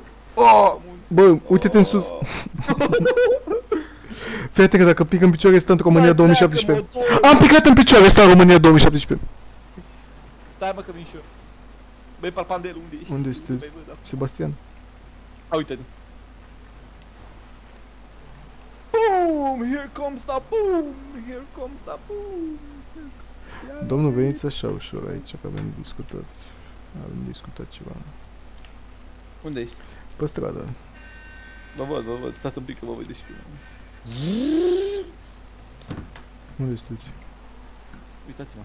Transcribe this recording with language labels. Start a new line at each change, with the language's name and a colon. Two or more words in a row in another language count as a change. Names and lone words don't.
Romanian: Bă, uite-te în sus. Fii atent că dacă pic în picioare, stă în România 2017. Am picat în picioare, stă în România 2017. Stai mă că vin și eu. Băi, Palpandel, unde ești? Unde sunteți? Sebastian. A, uite-te. Boom!
English: Here comes the boom! Here comes the boom!
Romanian: Domnul, veniți așa ușor aici, că avem discutat ceva. Unde ești? Pe stradă. Vă văd. Stați un pic că vă văd și pe Unde sunteți? Uitați-mă.